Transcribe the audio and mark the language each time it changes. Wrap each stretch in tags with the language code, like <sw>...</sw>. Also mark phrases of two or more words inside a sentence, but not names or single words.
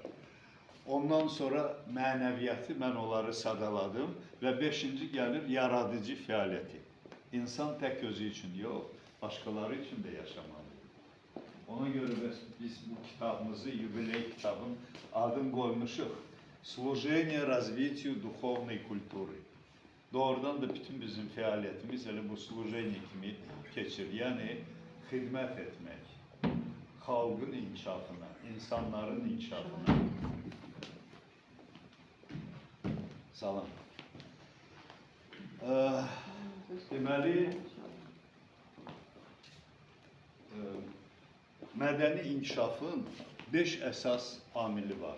<az>Ondan sonra mənəviyyatı, mən onları sadaladım və 5-ci gəlir yaradıcı fəaliyyəti. İnsan tək özü üçün yox, başqaları üçün də yaşamalıdır. Ona görə biz bu kitabımızı, yubiley kitabın adını qoymuşuq.</az> <ru>Служение развитию духовной культуры.</ru> <az>Doğrudan da bütün bizim fəaliyyətimiz elə bu служение kimi keçir. Yəni, xidmət etmək, xalqın inkişafına, insanların inkişafına. Salam. Deməli, mədəni inkişafın 5 əsas amili var.</az>